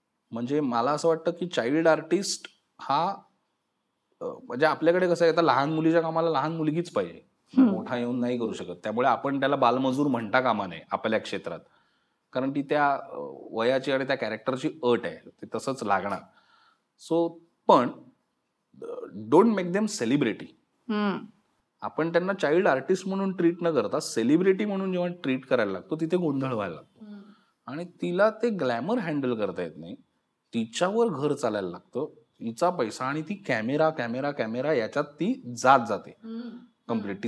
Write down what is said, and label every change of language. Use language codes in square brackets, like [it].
[mr] म्हणजे मला असं वाटतं की चाइल्ड आर्टिस्ट हा म्हणजे आपल्याकडे कसं आहे, आता लहान मुलीच्या कामाला लहान मुलगीच पाहिजे, मोठा येऊन नाही करू शकत. त्यामुळे आपण त्याला बालमजूर म्हणता कामा नये आपल्या क्षेत्रात, कारण ती त्या वयाची आणि त्या कॅरेक्टरची अट आहे, ते तसंच लागणार. [en] so [mr] पण [en] Don't make them celebrity. [mr] आपण त्यांना चाइल्ड आर्टिस्ट म्हणून ट्रीट न करता सेलिब्रिटी म्हणून जेव्हा ट्रीट करायला लागतो, तिथे गोंधळ व्हायला लागतो. आणि तिला ते ग्लॅमर हँडल करता येत नाही, तिच्यावर घर चालायला लागतं, तिचा पैसा, आणि ती कॅमेरा कॅमेरा कॅमेरा याच्यात ती जात जाते कम्प्लीट.